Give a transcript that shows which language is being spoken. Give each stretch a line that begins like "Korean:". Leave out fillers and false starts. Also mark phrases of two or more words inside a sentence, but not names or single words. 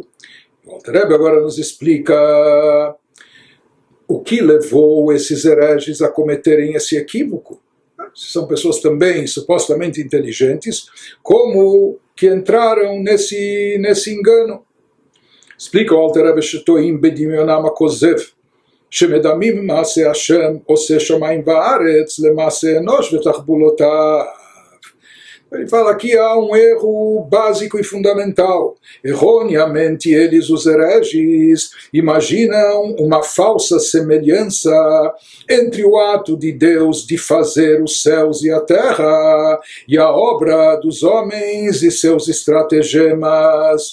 Portuguese: O Alter Rebbe agora nos explica o que levou esses hereges a cometerem esse equívoco. São pessoas também supostamente inteligentes, como que entraram nesse engano. Explica o Alter Rebbe
Hebrew: שטועים בדמיונם הכוזב שמדמים מעשה השם עושה שמיים וארץ למעשה אנוש ותחבולותיו.
Portuguese: Ele fala que há um erro básico e fundamental. Erroneamente, eles, os hereges, imaginam uma falsa semelhança entre o ato de Deus de fazer os céus e a terra e a obra dos homens e seus estratagemas.